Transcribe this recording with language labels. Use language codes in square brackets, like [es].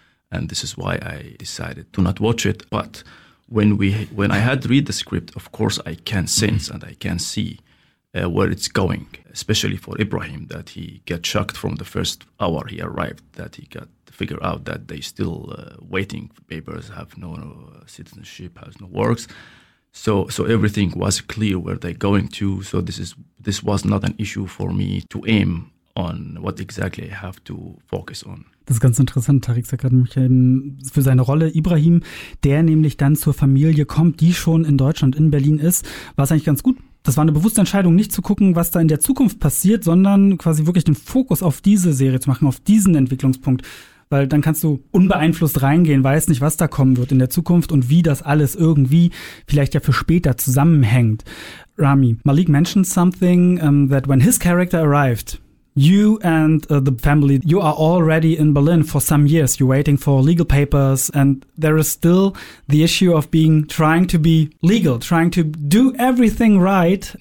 [en] And this is why I decided to not watch it. But when I had read the script, of course I can sense and I can see where it's going, especially for Ibrahim, that he got shocked from the first hour he arrived, that he got to figure out that they still waiting for papers, have no citizenship, has no works. So everything was clear where they're going to. So this was not an issue for me to aim on what exactly I have to focus on. [de] Das ist ganz interessant. Tariq sagt gerade mich für seine Rolle Ibrahim, der nämlich dann zur Familie kommt, die schon in Deutschland, in Berlin ist, war es eigentlich ganz gut. Das war eine bewusste Entscheidung, nicht zu gucken, was da in der Zukunft passiert, sondern quasi wirklich den Fokus auf diese Serie zu machen, auf diesen Entwicklungspunkt. Weil dann kannst du unbeeinflusst reingehen, weißt nicht, was da kommen wird in der Zukunft und wie das alles irgendwie vielleicht ja für später zusammenhängt. [en] Rami, Malik mentioned something that when his character arrived, you and the family, you are already in Berlin for some years. You're waiting for legal papers and there is still the issue of being trying to be legal, trying to do everything right.